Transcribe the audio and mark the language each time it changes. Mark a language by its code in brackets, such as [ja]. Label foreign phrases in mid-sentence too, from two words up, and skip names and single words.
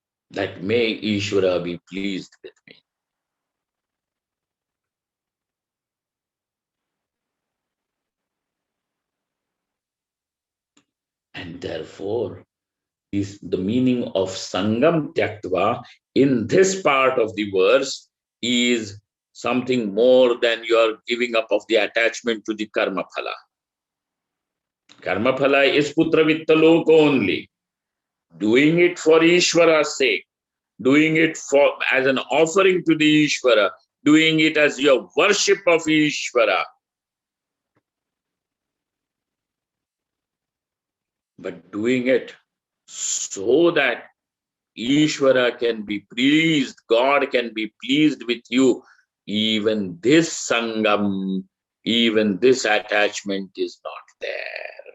[en] that may Ishvara be pleased with me. And therefore, the meaning of [sa] सङ्गं त्यक्त्वा [en] in this part of the verse is something more than your giving up of the attachment to the [sa] कर्म फल. कर्म फल [en] is [sa] पुत्र वित्त लोक [en] only. Doing it for Ishvara's sake, doing it for as an offering to the Ishvara, doing it as your worship of Ishvara. But doing it so that Ishvara can be pleased, God can be pleased with you, even this saṅgaṁ, even this attachment is not there.